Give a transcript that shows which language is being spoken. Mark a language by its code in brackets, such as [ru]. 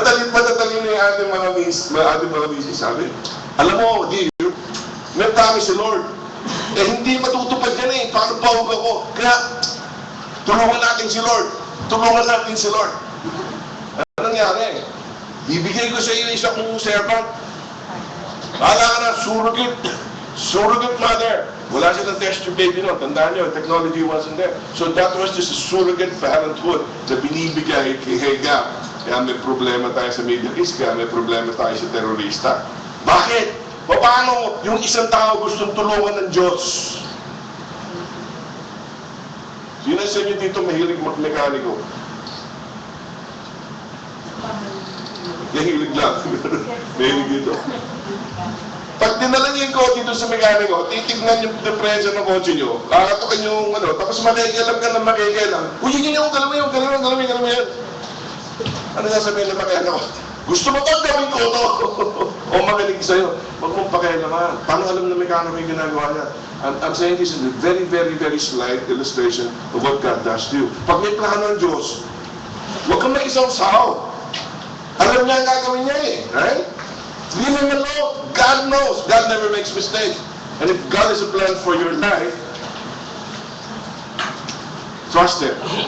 [tl] Matatalino yung ating mga misis. Sabi, alam mo, may promise si Lord. Hindi matutupad yan eh. Paano pahug ako? Kaya, tulungan natin si Lord. Tulungan natin si Lord. Ano nangyari? Bibigay ko sa iyo isang servant. Kala ka na, surrogate mother. Wala silang test tube baby no. Tandaan nyo, [en] technology wasn't there. So that was just a surrogate parenthood [tl] na binibigay kay Hagar. Kaya may problema tayo sa Middle East, kaya may problema tayo sa terorista. Bakit? Paano yung isang tao gustong tulungan ng Diyos? Sino sa inyo dito mahilig mag-mekaniko? Mahilig lang. Mahilig dito. Pag dinala niyo yung kotse doon sa mekaniko, titignan yung depresya ng kotse niyo, kakatukan yung tapos makikialam ka ng makikialam. Uy, yun yung galawin yan. Ano sasabihin ng makikialam? Gusto mo ba gawin ko ito? O makinig sa'yo. Huwag mong pakialaman. Paano alam na mekaniko yung ginagawa niya? [en] I'm saying this is a very, very, very slight illustration of what God does to you. [tl] Pag may plano ng Diyos, huwag kang mag-isaw-saw. Alam niya ang gagawin niya eh. [en] Right? Leave him alone. God knows. God never makes mistakes. And if God has a plan for your life, trust Him.